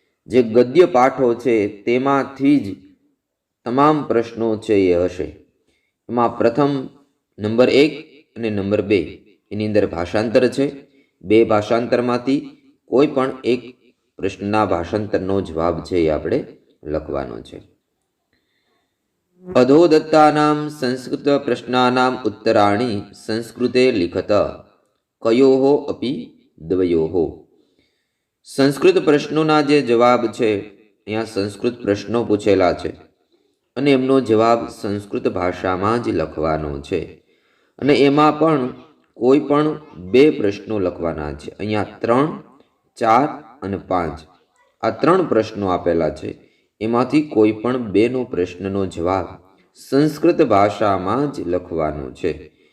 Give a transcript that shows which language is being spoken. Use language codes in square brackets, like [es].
[gu] જે ગદ્ય પાઠો છે તેમાંથી જ તમામ પ્રશ્નો છે એ હશે. એમાં પ્રથમ નંબર 1 અને નંબર 2 એની અંદર ભાષાંતર છે. 2 ભાષાંતરમાંથી કોઈ પણ એક પ્રશ્નના ભાષાંતરનો જવાબ છે એ આપણે લખવાનો છે. [sa] अधोदत्तानां संस्कृत प्रश्नानां उत्तराणि संस्कृते लिखत कयोः अपि द्वयोः। [gu] સંસ્કૃત પ્રશ્નોના જે જવાબ છે અહીંયા સંસ્કૃત પ્રશ્નો પૂછેલા છે અને એમનો જવાબ સંસ્કૃત ભાષામાં જ લખવાનો છે અને એમાં પણ કોઈ પણ બે પ્રશ્નો લખવાના છે। અહીંયા 3, 4 અને 5 આ 3 પ્રશ્નો આપેલા છે, એમાંથી કોઈ પણ બેનો પ્રશ્નનો જવાબ સંસ્કૃત ભાષામાં જ લખવાનો છે।